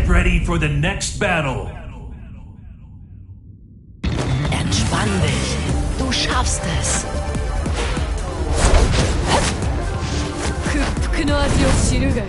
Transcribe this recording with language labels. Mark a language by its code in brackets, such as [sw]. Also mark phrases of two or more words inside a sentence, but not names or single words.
[en] ready for the next battle. [de] Entspann dich. Du schaffst es. [ja] 屈服の味を知るがいい。